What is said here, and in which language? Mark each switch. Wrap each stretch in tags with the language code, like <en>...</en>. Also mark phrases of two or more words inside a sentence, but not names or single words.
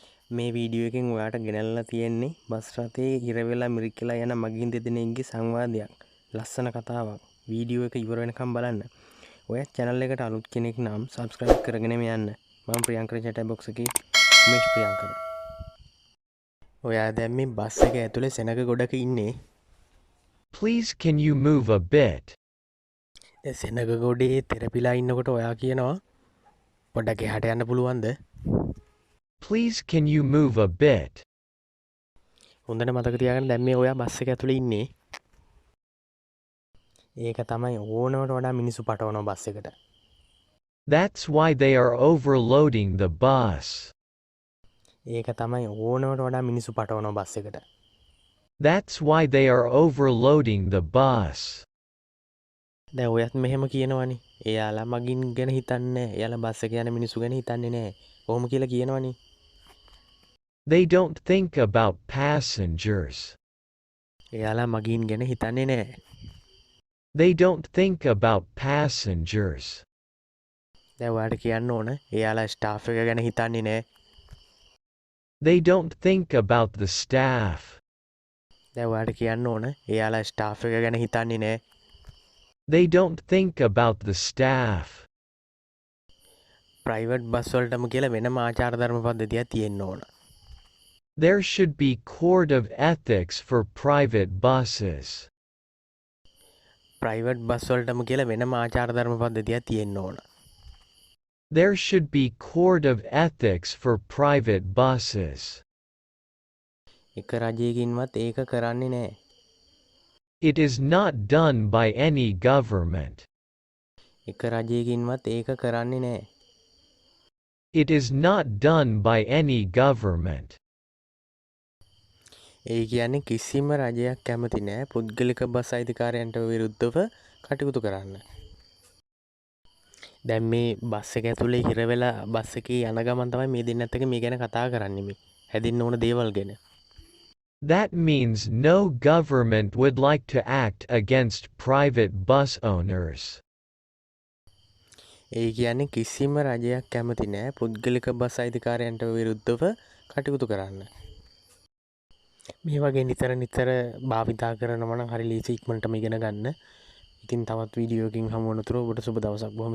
<si>මේ වීඩියෝ එකෙන් ඔයාට ගෙනල්ලා තියෙන්නේ බස් රථයේ හිර වෙලා මිරිකලා යන මගින් දෙදෙනෙක්ගේ සංවාදයක්. ලස්සන කතාවක්. වීඩියෝ එක ඉවර වෙනකම් බලන්න. ඔයා channel එකට අලුත් කෙනෙක් නම් subscribe කරගෙන යන්න. මම ප්‍රියංකර</si> <en>chat box</en> <si>එකේ උමේෂ් ප්‍රියංකර. ඔයා දැන් මේ බස් එක ඇතුලේ සෙනග ගොඩක ඉන්නේ.</si> <en>Please can you move a bit?</en> <si>ඒ සෙනග ගොඩේ තෙරපිලා ඉන්නකොට ඔයා කියනවා පොඩ්ඩක් එහාට යන්න පුළුවන්ද?</si> <en>Please can you move a bit?</en> <si>හොඳට මතක තියාගන්න දැන් මේ ඔයා බස් එක ඇතුලේ ඉන්නේ. ඒක තමයි ඕනවට වඩා මිනිස්සු පටවන බස් එකට.</si> <en>That's why they are overloading the bus.</en> <si>ඒක තමයි ඕනවට වඩා මිනිස්සු පටවන බස් එකට.</si> <en>That's why they are overloading the bus.</en> <si>දැන් ඔයත් මෙහෙම කියනවනේ. එයාලා මගින් ගැන හිතන්නේ නැහැ. එයාලා බස් එකේ යන මිනිස්සු ගැන හිතන්නේ නැහැ. කොහොම කියලා කියනවනේ.</si> <en>They don't think about passengers.</en> <si>එයාලා මගින් ගැන හිතන්නේ නැහැ.</si> <en>They don't think about passengers.</en> <si>දැන් ඔයාට කියන්න ඕන එයාලා ස්ටාෆ් එක ගැන හිතන්නේ නැහැ.</si> <en>They don't think about the staff.</en> <si>දැන් ඔයාට කියන්න ඕන එයාලා ස්ටාෆ් එක ගැන හිතන්නේ නැහැ.</si> <en>They don't think about the staff. private bus</en> <si>වලටම කියලා වෙනම ආචාර ධර්ම පද්ධතියක් තියෙන්න ඕන.</si> <en>There should be code of ethics for private buses. private bus</en> <si>වලටම කියලා වෙනම ආචාර ධර්ම පද්ධතියක් තියෙන්න ඕන.</si> <en>There should be code of ethics for private buses.</en> <si>එක රජයකින්වත් ඒක කරන්නේ නැහැ.</si> <en>It is not done by any government.</en> <si>එක රජයකින්වත් ඒක කරන්නේ නැහැ.</si> <en>It is not done by any government.</en> <si>ඒ කියන්නේ කිසිම රජයක් කැමති නැහැ පුද්ගලික බස් අයිතිකාරයන්ට විරුද්ධව කටයුතු කරන්න. දැන් මේ බස් එක ඇතුලේ හිර වෙලා බස් එකේ යන ගමන් තමයි මේ දෙන්නත් එක්ක මේ ගැන කතා කරන්නේ මේ. හැදින්න ඕන දේවල් ගැන.</si> <en>That means no government would like to act against private bus owners.</en> <si>ඒ කියන්නේ කිසිම රජයක් කැමති නැහැ පුද්ගලික බස් අයිතිකාරයන්ට විරුද්ධව කටයුතු කරන්න. මේ වගේ නිතර භාවිතා කරනවා නම් හරි ලීසි ඉක්මනටම ඉගෙන ගන්න. ඉතින් තවත් වීඩියෝ එකකින් හමු වෙනතුරු ඔබට සුබ දවසක්.</si>